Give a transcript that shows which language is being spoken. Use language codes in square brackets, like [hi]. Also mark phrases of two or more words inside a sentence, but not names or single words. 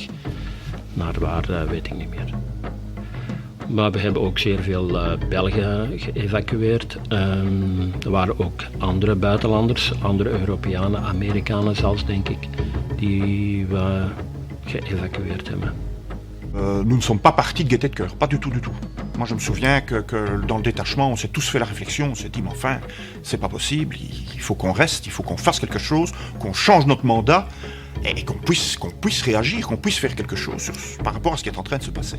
[nl] Naar waar, weet ik niet meer. Maar we hebben ook zeer veel Belgen geëvacueerd. Er waren ook andere buitenlanders, andere Europeanen, Amerikanen zelfs, denk ik, die we geëvacueerd hebben. [fr] Nous ne sommes pas partis de gaieté de cœur, pas du tout, du tout. Moi je me souviens que dans le détachement, on s'est tous fait la réflexion, on s'est dit mais enfin, c'est pas possible, il faut qu'on reste, il faut qu'on fasse quelque chose, qu'on change notre mandat et qu'on puisse réagir, qu'on puisse faire quelque chose par rapport à ce qui est en train de se passer.